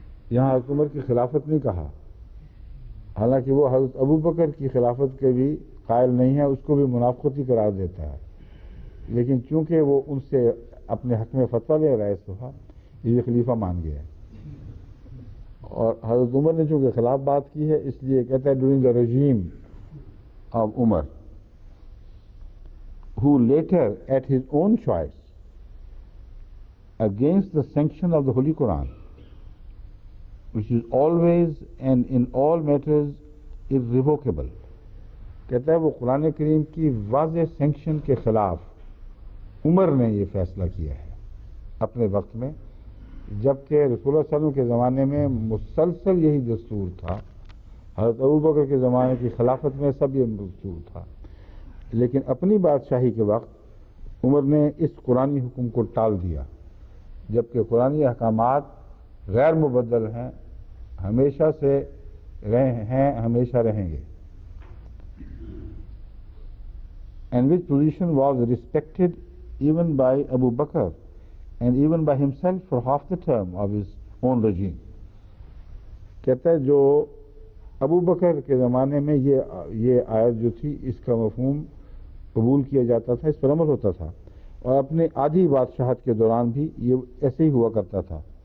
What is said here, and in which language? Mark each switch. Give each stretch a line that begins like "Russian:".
Urdu: یہاں حضرت عمر کی خلافت نہیں کہا، حالانکہ وہ حضرت ابو بکر کی خلافت کے بھی قائل نہیں ہے، اس کو بھی منافقتی قرار دیتا ہے. لیکن چونکہ وہ ان سے اپنے حق میں فتویٰ لے رہا ہے اس دفعہ، یہ خلیفہ مان گیا ہے. اور حضرت عمر نے چونکہ خلاف بات کی ہے اس لیے کہتا ہے
English: During the regime of Umar who later at his own choice against the sanction of the Holy Quran, which is always and in all matters irrevocable.
Urdu: کہتا ہے وہ قرآن کریم کی واضح سینکشن کے خلاف عمر نے یہ فیصلہ کیا ہے اپنے وقت میں، جبکہ رسول اللہ صلی اللہ علیہ وسلم کے زمانے میں مسلسل یہی دستور تھا. حضرت ابو بکر کے زمانے کی خلافت میں سب یہ دستور تھا. لیکن اپنی بادشاہی کے وقت عمر نے اس قرآنی حکم کو ٹال دیا، جبکہ قرآنی احکامات غیر مبدل ہیں، ہمیشہ سے رہے ہیں، ہمیشہ رہیں گے.
English: And which position was respected even by Abu Bakr and even by himself for half the term of his own regime.
Urdu: کہتا ہے جو ابو بکر کے زمانے میں یہ آیت جو تھی اس کا مفہوم قبول کیا جاتا تھا، اس پر عمل ہوتا تھا، اور اپنے آدھی بادشاہت کے دوران بھی یہ ایسے ہی ہوا کرتا تھا.